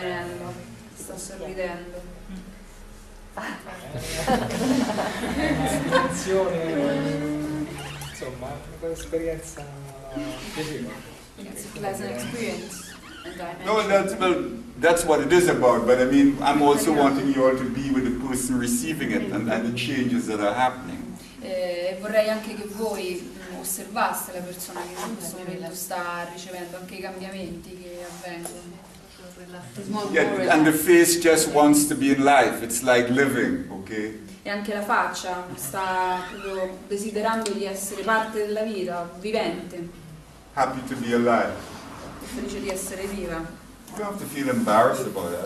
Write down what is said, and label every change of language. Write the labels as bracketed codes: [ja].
[it] avvenendo, sta sorridendo. Situazione, insomma, un'esperienza piacevole. [en] It's a pleasant experience. And I No, mentioned- that's what it is about. But I mean, I'm also wanting you all to be with the person receiving it and the changes that are happening. [it] Vorrei anche che voi osservaste la persona che in questo momento sta ricevendo, anche i cambiamenti che avvengono. [en] Yeah, and the face just wants to be in life. It's like living, okay? [it] E anche la faccia sta proprio desiderando di essere parte della vita, vivente, [en] Happy to be alive. [it] e felice di essere viva. [en] You don't have to feel embarrassed about that.